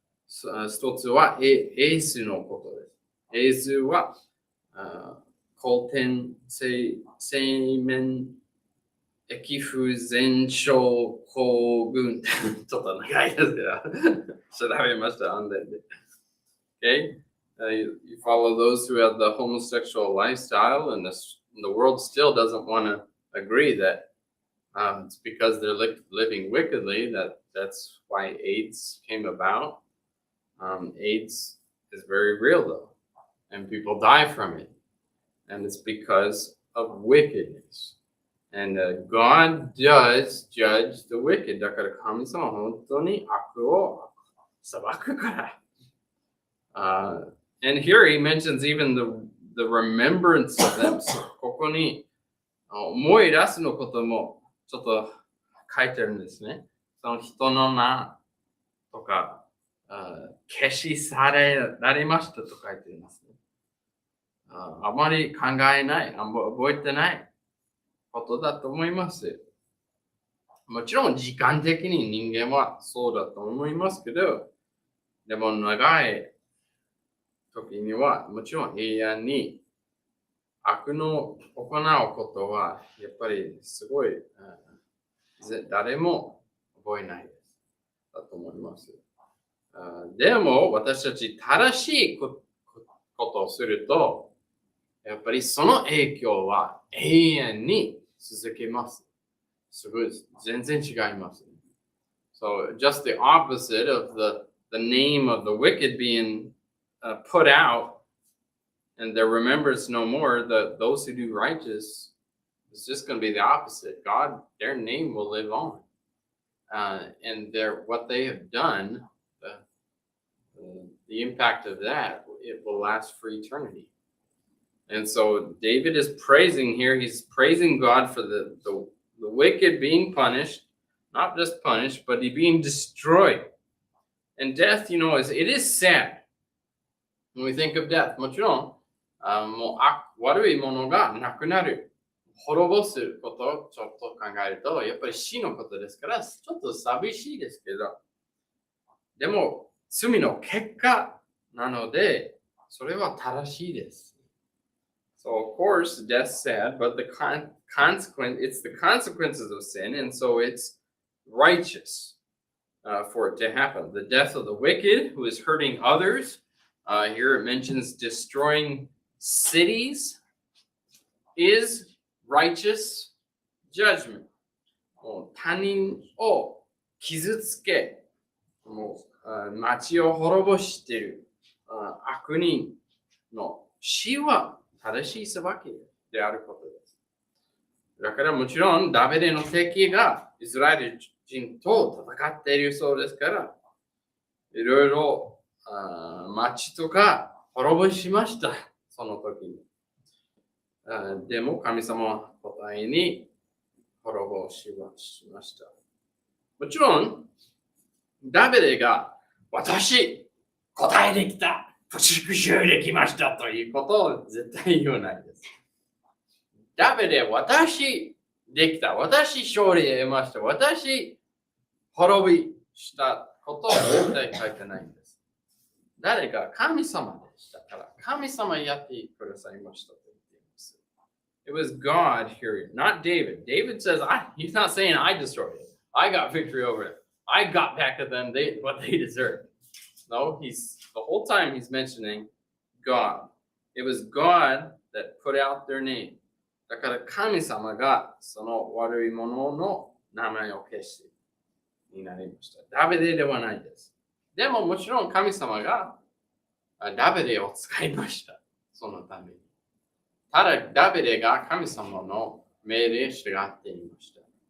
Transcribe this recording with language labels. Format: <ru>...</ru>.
<ja>一つはエースのことです。エースは後天性面液不全症候群ちょっと長いですけど調べました、安全で。</ja> <en>Okay? You follow those who have the homosexual lifestyle, and the world still doesn't want to agree that it's because they're living wickedly that's why AIDS came about. AIDS is very real though, and people die from it, and it's because of wickedness. And God does judge the wicked.</en> <ja>だから神様は本当に悪を裁くから。</ja> <en>And here he mentions even the remembrance of them.</en> <ja>ここに思い出すのこともちょっと書いてるんですね。その人の名とか、消し去られましたと書いていますね。あまり考えない、覚えてないことだと思います。もちろん時間的に人間はそうだと思いますけど、でも長い時には、もちろん永遠に悪の行うことは、やっぱりすごい、誰も覚えないです。だと思います。でも、私たち正しいことをすると、やっぱりその影響は永遠に続けます。すごい、全然違います。</ja> <en>So, just the opposite of the name of the wicked being put out, and their remembrance no more, those who do righteous, it's just going to be the opposite. God, their name will live on. And what they have done, the impact of that, it will last for eternity. And so David is praising here. He's praising God for the wicked being punished, not just punished, but being destroyed. And death, it is sad. When we think of death,</en> <ja>もちろん、悪いものがなくなる。滅ぼすことをちょっと考えると、やっぱり死のことですから、ちょっと寂しいですけど、でも、罪の結果なので、それは正しいです。</ja> <en>So, of course, death's sad, but it's the consequences of sin, and so it's righteous for it to happen. The death of the wicked, who is hurting others, here it mentions destroying cities, is righteous judgment.</en> <ja>他人を傷つけ、町を滅ぼしている悪人の死は正しい裁きであることです。だからもちろんダビデの敵がイスラエル人と戦っているそうですから、いろいろ町とか滅ぼしました、その時に。でも神様は答えに滅ぼしました。もちろん、ダビデが私、答えできた、復讐できましたということを絶対言わないです。ダビデ、私できた、私勝利得ました、私滅びしたことを絶対書いてないんです。誰か神様でしたから、神様やってくださいましたと言っています。</ja> <en>It was God here, not David. David says, he's not saying I destroyed it. I got victory over it. I got back at them what they deserved. No, the whole time he's mentioning God. It was God that put out their name.</en> <ja>だから神様がその悪い者の名前を消してになりました。ダビデではないです。でももちろん神様がダビデを使いました。そのために。ただダビデが神様の命令に従っていました。</ja>